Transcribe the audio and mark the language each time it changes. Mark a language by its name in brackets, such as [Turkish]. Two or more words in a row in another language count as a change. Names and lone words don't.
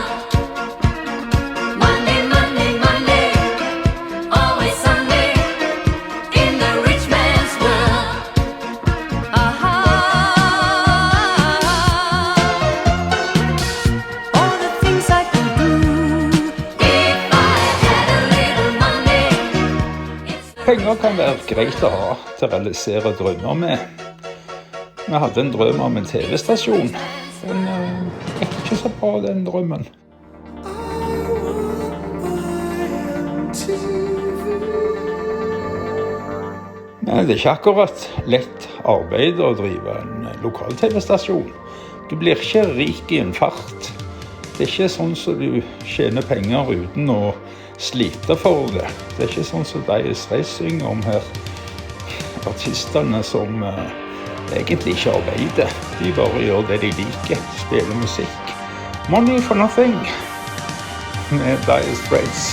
[English] Money, money, money, always sunny in the rich man's world. All the things I could do if I had a little money. It's a [Norwegian] Penger kan være greit å ha til å realisere drømmer med. Vi hadde en drøm om en TV-stasjon. Den gikk ikke så bra, den drømmen. Men det er ikke akkurat lett arbeid å drive en lokal TV-stasjon. Du blir ikke rik i en fart. Det er ikke sånn som du tjener penger uten å slite for det. Det er ikke sånn som de synger om her. Artistene som egentlig ikke arbeider. De bare gjør det de liker, spiller musikk. [English] Money for nothing. [Norwegian] Med Dire Straits.